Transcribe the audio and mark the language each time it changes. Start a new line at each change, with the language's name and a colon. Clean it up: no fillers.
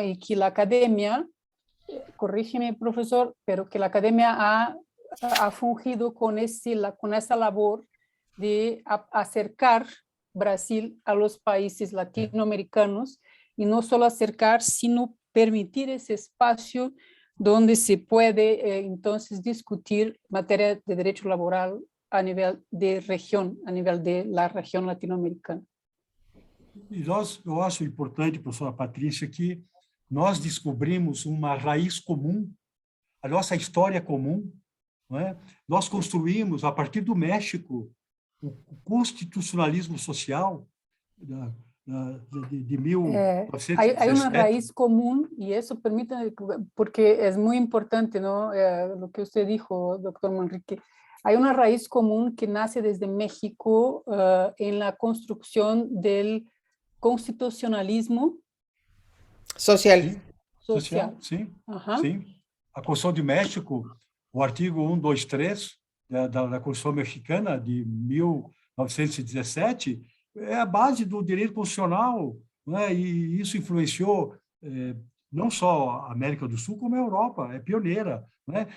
Spanish: Y que la academia, corrígeme, profesor, pero que la academia ha fungido con esa labor de acercar Brasil a los países latinoamericanos, y no solo acercar, sino permitir ese espacio donde se puede entonces discutir materia de derecho laboral a nivel de región, a nivel de la región latinoamericana.
Portuguese: E eu acho importante, professora Patrícia, que nós descobrimos uma raiz comum, a nossa história comum, não é? Nós construímos, a partir do México, o constitucionalismo social de 1917.
Spanish: Hay una raíz común, y eso permite, porque es muy importante, ¿no? Lo que usted dijo, doctor Manrique. Hay una raíz común que nace desde México en la construcción del constitucionalismo Social.
Portuguese: Sim, social, sim, sim. A Constituição de México, o artigo 123 da Constituição Mexicana de 1917, é a base do direito constitucional, né? E isso influenciou não só a América do Sul, como a Europa, é pioneira, né?